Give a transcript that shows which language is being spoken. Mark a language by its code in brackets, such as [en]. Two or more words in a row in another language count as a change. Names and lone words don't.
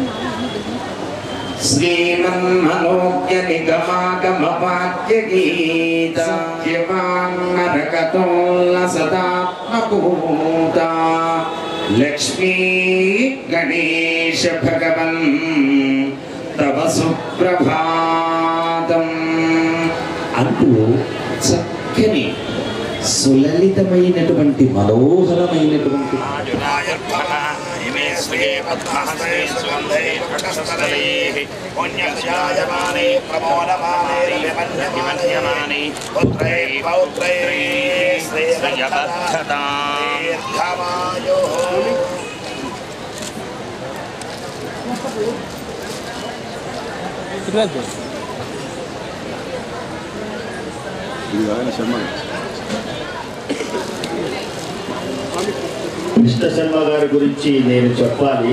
[sa] శ్రీమన్మనోజ్ఞ నిగమాగమ వాక్య గీత సదాత్మభూత లక్ష్మీ గణేశ భగవన్ తవ సుప్రభాతం [te] అంటూ చక్కని సులలితమైనటువంటి మనోహరమైనటువంటి [sa] श्रिये पद्महस्ते सुगन्धे प्रकटस्थलैः पुण्यजायमाने प्रमोदमाने पुत्रैः पौत्रैः श्रेयबद्धतां दीर्घमायुः। [te] కృష్ణ శర్మ గారి గురించి నేను చెప్పాలి.